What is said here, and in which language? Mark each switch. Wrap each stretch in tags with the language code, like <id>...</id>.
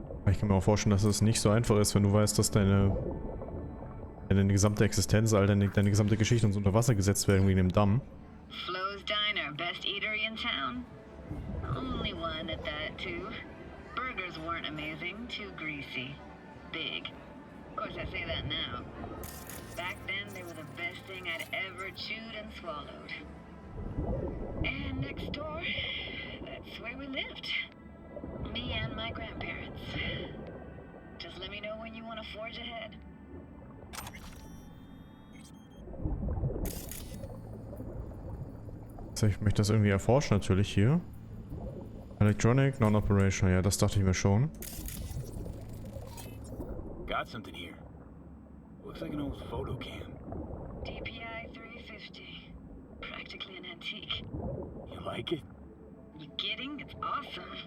<de>Ich kann mir auch vorstellen, dass es nicht so einfach ist, wenn du weißt, dass deine gesamte Existenz, deine gesamte Geschichte uns unter Wasser gesetzt werden wegen dem Damm.</de> <en>Flo's Diner, best eatery in town? Only one at that, too. Burgers weren't amazing, too greasy. Big. Of course, I say that now. Back then, they were the best thing I'd ever chewed and swallowed. And next door, that's where we lived. Me and my grandparents. Just let me know when you want to forge ahead.</en> <de>So, ich möchte das irgendwie erforschen natürlich hier.</de> <en>Electronic, non-operational.</en> <de>Ja, das dachte ich mir schon.</de> <en>Got something here. Looks like an old photo cam. DPI 350. Practically an antique. You like it? You kidding? It's awesome.</en>